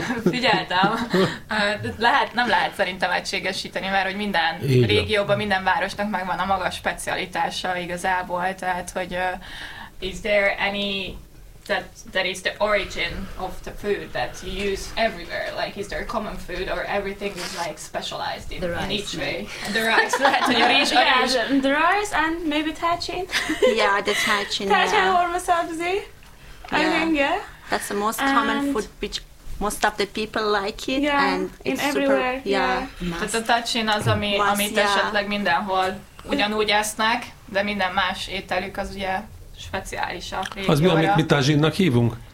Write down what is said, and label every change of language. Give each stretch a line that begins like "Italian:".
Hungarian: Figyeltem. Nem lehet szerintem egységesíteni, mert hogy minden régióban, minden városnak megvan a maga specialitása igazából, tehát hogy
English: is there any that is the origin of the food that you use everywhere? Like, is there a common food or everything is like specialized in each way? The rice. The rice and maybe tajin. Yeah, the tajin. Tajin or masabzi. I think, yeah. That's the most common food which most of the people like it. Yeah, and in everywhere. Super, yeah.
Hungarian: Tehát a tajin az, amit esetleg mindenhol ugyanúgy esznek, de minden más ételük az ugye speciális a régióra. Az mi, amit mi tajinnak hívunk?